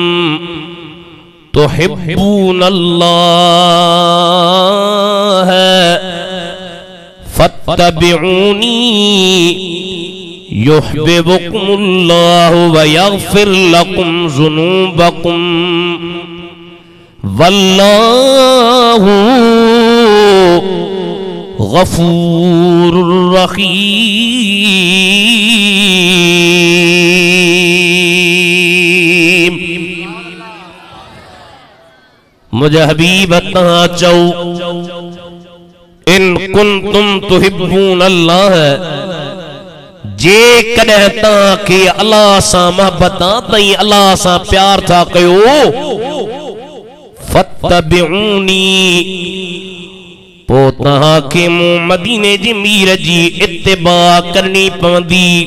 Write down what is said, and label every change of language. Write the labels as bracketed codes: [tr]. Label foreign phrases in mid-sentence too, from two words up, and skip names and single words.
[ar] تحبون الله فاتبعوني يحببكم الله ويغفر لكم ذنوبكم والله غفور رحيم. [sd] मुझे हबीब तहां चौ [ar] إن كنتم تحبون الله [sd] जे कॾहिं तहां खे अल्लाह सां मोहब्बत तई अल्लाह सां प्यार था कयो फत्तबिऊनी पो तहां खे मूं मदीने जी मीर जी इत्तिबा करनी पवंदी।